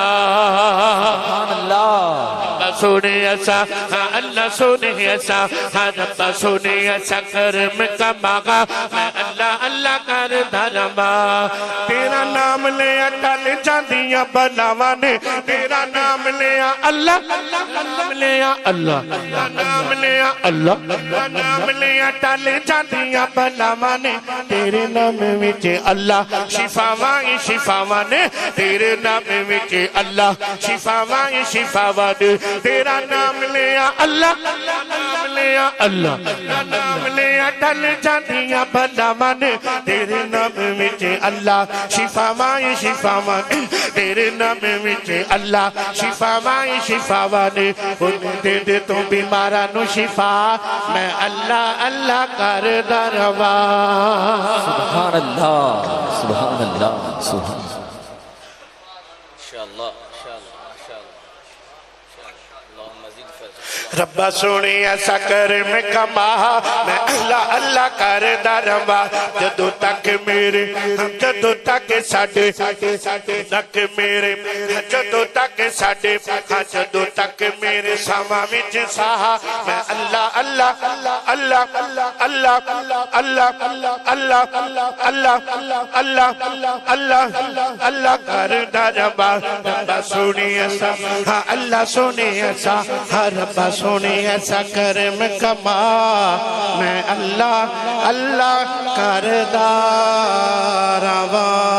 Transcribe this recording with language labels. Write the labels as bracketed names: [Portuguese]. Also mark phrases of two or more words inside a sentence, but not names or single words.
[Arabic] سبحان اللہ [Punjabi] سونے ایسا اللہ سونے ایسا رب سونے ایسا کرم کا ماغا میں اللہ اللہ کردا رہواں تیرا نام لیا ٹل جاندیاں بلاواں نے تیرا نام لیا اللہ نام لیا اللہ نام لیا اللہ نام لیا ٹل جاندیاں بلاواں نے تیرے نام وچ اللہ شفاواں شفاواں نے تیرے نام وچ اللہ شفاواں شفاواں نے تیرا نام لیا اللہ نام لیا اللہ نام لیا ٹل جاندیاں بلاواں نے تیرے نام وچ اللہ شفاواں شفاواں نے تیرے نام وچ اللہ شفاواں شفاواں نے دے دے تو بیماراں نو شفا میں اللہ اللہ کردا رہواں [Arabic] سبحان اللہ سبحان اللہ سبحان اللہ [Punjabi] ربا سونے ایسا کرم کما میں اللہ اللہ کردا رہواں جدوں تک میرے جدوں تک ساڈے تک میرے جدوں تک ساڈے جدوں تک میرے ساواں وچ ساہ میں اللہ اللہ اللہ اللہ اللہ اللہ اللہ اللہ اللہ اللہ کردا رہواں ربا سونے ایسا ہاں اللہ سونے ایسا ہاں ربا سونے ایسا کرم کما میں اللہ اللہ کردا رہواں